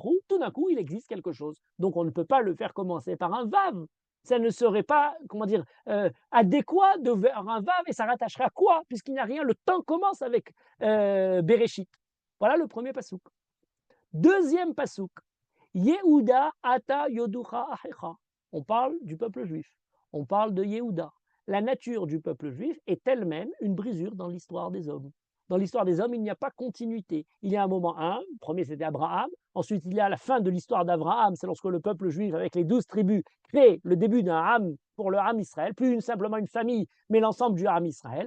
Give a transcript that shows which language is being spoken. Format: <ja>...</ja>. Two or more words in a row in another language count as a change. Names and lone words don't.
<fr>Tout d'un coup, il existe quelque chose. Donc on ne peut pas le faire commencer par un vav. ça ne serait pas, comment dire, adéquat de faire un vav et ça rattacherait à quoi? Puisqu'il n'y a rien, le temps commence avec Bereshit. Voilà le premier pasouk. Deuxième pasouk,</fr> <he>יהודה אתה יודוך אחיך.</he> <fr>On parle du peuple juif. On parle de Yehuda. La nature du peuple juif est elle-même une brisure dans l'histoire des hommes. Dans l'histoire des hommes, il n'y a pas continuité. Il y a un moment, le premier c'était Abraham, ensuite il y a la fin de l'histoire d'Abraham, c'est lorsque le peuple juif, avec les 12 tribus, crée le début d'un Ham pour le Ham Israël, plus simplement une famille, mais l'ensemble du Ham Israël.</fr>